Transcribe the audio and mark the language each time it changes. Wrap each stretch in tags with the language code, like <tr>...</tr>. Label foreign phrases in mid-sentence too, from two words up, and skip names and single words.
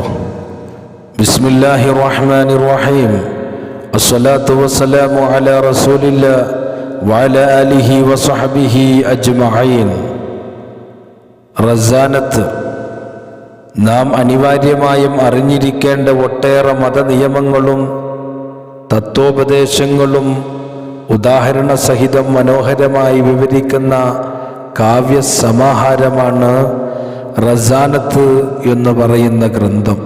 <ar>بسم الله الرحمن الرحيم. الصلاة والسلام على رسول الله وعلى آله وصحبه أجمعين.</ar> <ml>റസാനത്ത് നാം അനിവാര്യമായും അറിഞ്ഞിരിക്കേണ്ട ഒട്ടേറെ മതനിയമങ്ങളും തത്വോപദേശങ്ങളും ഉദാഹരണ സഹിതം മനോഹരമായി വിവരിക്കുന്ന കാവ്യസമാഹാരമാണ് റസാനത്ത് എന്ന് പറയുന്ന ഗ്രന്ഥം.</ml>